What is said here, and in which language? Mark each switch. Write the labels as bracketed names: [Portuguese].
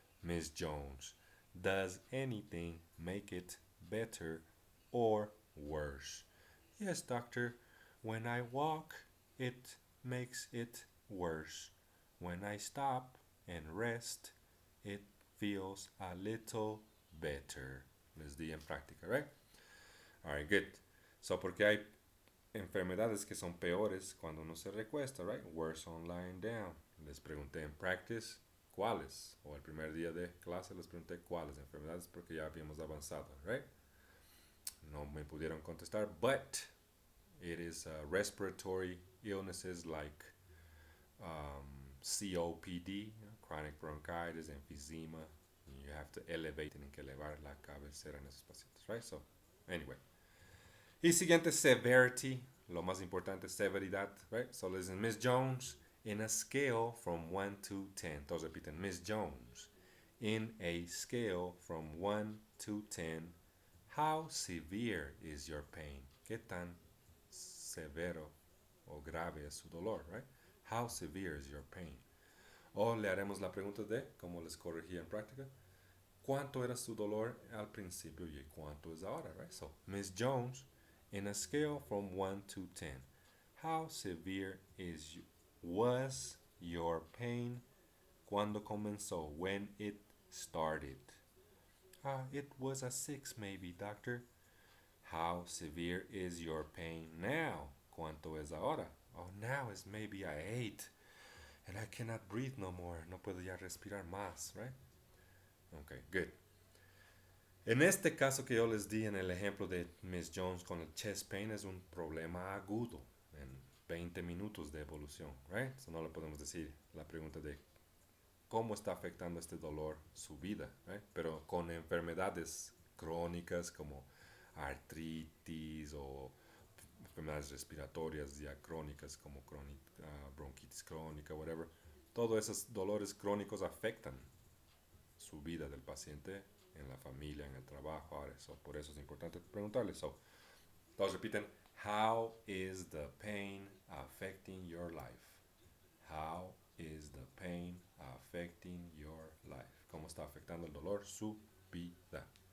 [English] Miss Jones, does anything make it better or worse? Yes, doctor. When I walk, it makes it worse. When I stop and rest, it feels a little better. [Spanish] Les di en práctica, right? Alright, good. So, porque hay enfermedades que son peores cuando uno se recuesta, right? [English] Worse on lying down. [Spanish] Les pregunté en practice cuáles, o el primer día de clase les pregunté cuáles enfermedades porque ya habíamos avanzado, right? No me pudieron contestar, [English] but it is respiratory illnesses like COPD, chronic bronchitis, emphysema. You have to elevate, [Spanish] tienen que elevar la cabecera en esos pacientes, right? So, anyway. Y siguiente, severity, lo más importante, severidad, right? [English] So, listen, Miss Jones, in a scale from 1 to 10. [Spanish] Todos repiten, [English] Miss Jones, in a scale from 1 to 10, how severe is your pain? [Spanish] ¿Qué tan severo o grave es su dolor, right? [English] How severe is your pain? [Spanish] O le haremos la pregunta de, como les corregí en práctica, ¿cuánto era su dolor al principio y cuánto es ahora, right? [English] So, Miss Jones, in a scale from 1 to 10, how severe was your pain [Spanish] cuando comenzó, [English] when it started? It was a 6 maybe, doctor. How severe is your pain now? [Spanish] ¿Cuánto es ahora? [English] Oh, now is maybe a 8. And I cannot breathe no more. [Spanish] No puedo ya respirar más, right? Okay, good. En este caso que yo les di en el ejemplo de Miss Jones con el chest pain es un problema agudo en 20 minutos de evolución, right? So no le podemos decir la pregunta de cómo está afectando este dolor su vida, right? Pero con enfermedades crónicas como artritis o enfermedades respiratorias ya crónicas como bronquitis crónica, whatever, todos esos dolores crónicos afectan su vida del paciente en la familia, en el trabajo. Ahora, por eso es importante preguntarle. [English] Todos repiten, how is the pain affecting your life? How is the pain affecting your life? [Spanish] ¿Cómo está afectando el dolor su vida?